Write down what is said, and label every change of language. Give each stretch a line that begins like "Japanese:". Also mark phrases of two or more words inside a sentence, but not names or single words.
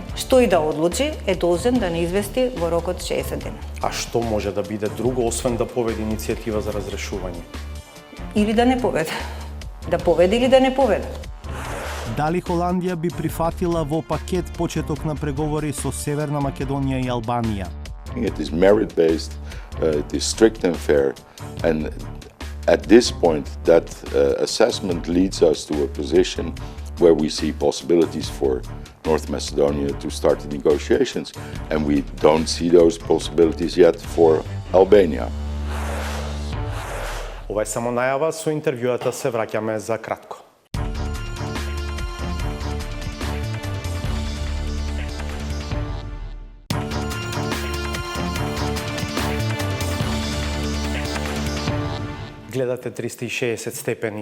Macedonian: Што и да одлучи, е должен да не извести во рок од 60 дена. А што може да биде друго, освен да поведе иницијатива за разрешување? Или да не поведе. Да поведе или да не поведе. Дали Холандија би прифатила во пакет почеток на преговори со Северна Македонија и Албанија?
English: It is merit-based, it is strict and fair, and at this point that assessment leads us to a position where we see possibilities for North Macedonia to start the negotiations, and we don't see those possibilities yet for Albania.
Macedonian: Ова е само најава, со интервјуата се враќаме за кратко. Гледате 360 степени.